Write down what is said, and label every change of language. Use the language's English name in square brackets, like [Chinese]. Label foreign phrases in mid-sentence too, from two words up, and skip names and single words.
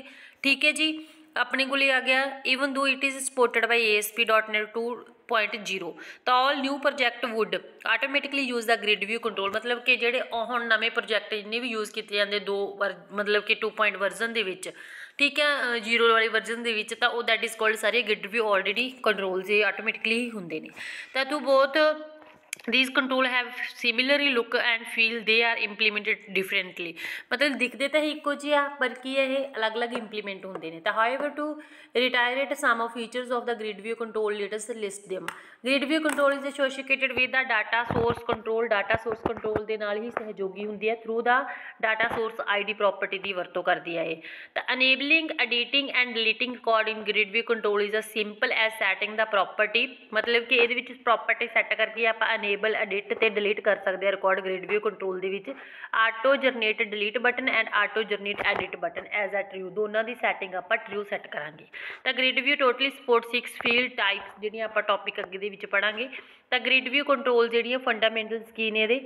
[Punjabi] ਠੀਕ ਹੈ ਜੀ, ਆਪਣੇ ਕੋਲ ਆ ਗਿਆ [English] even though it is supported by ASP.NET 2.0, [Punjabi] ਤਾਂ [English] all new project would automatically use the grid view control, [Punjabi] ਮਤਲਬ ਕਿ ਜਿਹੜੇ ਹੁਣ ਨਵੇਂ ਪ੍ਰੋਜੈਕਟ ਜਿੰਨੇ ਵੀ ਯੂਜ਼ ਕੀਤੇ ਜਾਂਦੇ ਮਤਲਬ ਕਿ 2. ਵਰਜ਼ਨ ਦੇ ਵਿੱਚ, ਠੀਕ ਹੈ, 0 ਵਾਲੀ ਵਰਜ਼ਨ ਦੇ ਵਿੱਚ, ਤਾਂ ਉਹ [English] that is called [Punjabi] ਸਾਰੇ [English] grid view already controls [Punjabi] ਇਹ ਆਟੋਮੈਟਿਕਲੀ ਹੀ ਹੁੰਦੇ ਨੇ। ਤਾਂ ਤੂੰ ਬਹੁਤ [English] these control have similarly look and feel, they are implemented differently, [Punjabi] ਮਤਲਬ ਦਿਖਦੇ ਤਾਂ ਇੱਕੋ ਜਿਹੇ ਆ ਪਰ ਕੀ ਇਹ ਅਲੱਗ-ਅਲੱਗ ਇੰਪਲੀਮੈਂਟ ਹੁੰਦੇ ਨੇ। [English] ਤਾਂ however to reiterate some of features of the grid view control, let us list them. Grid view control is associated with the data source control, data source control [Punjabi] ਦੇ ਨਾਲ ਹੀ ਸਹਿਯੋਗੀ ਹੁੰਦੀ ਹੈ [English] through the data source ID property [Punjabi] ਦੀ ਵਰਤੋਂ ਕਰਦੀ ਹੈ ਇਹ। [English] ਤਾਂ enabling editing and deleting record in grid view control is as simple as setting the property, [Punjabi] ਮਤਲਬ ਕਿ ਇਹਦੇ ਵਿੱਚ [English] property set [Punjabi] ਕਰਕੇ ਆਪਾਂ [English] enable, edit [Punjabi] ਤੇ delete ਕਰ ਸਕਦੇ ਹਾਂ [English] record grid view control [Punjabi] ਦੇ ਵਿੱਚ। [English] auto generate delete button and auto generate edit button as a true, [Punjabi] ਦੋਨਾਂ ਦੀ ਸੈਟਿੰਗ ਆਪਾਂ ਟਰੂ ਸੈੱਟ ਕਰਾਂਗੇ। ਤਾਂ [English] grid view totally support 6 field types [Punjabi] ਜਿਹੜੀਆਂ ਆਪਾਂ ਟੌਪਿਕ ਅੱਗੇ ਦੇ ਵਿੱਚ ਪੜਾਂਗੇ। ਤਾਂ [English] grid view control [Punjabi] ਜਿਹੜੀਆਂ ਫੰਡਾਮੈਂਟਲਸ ਕੀ ਨੇ ਇਹਦੇ?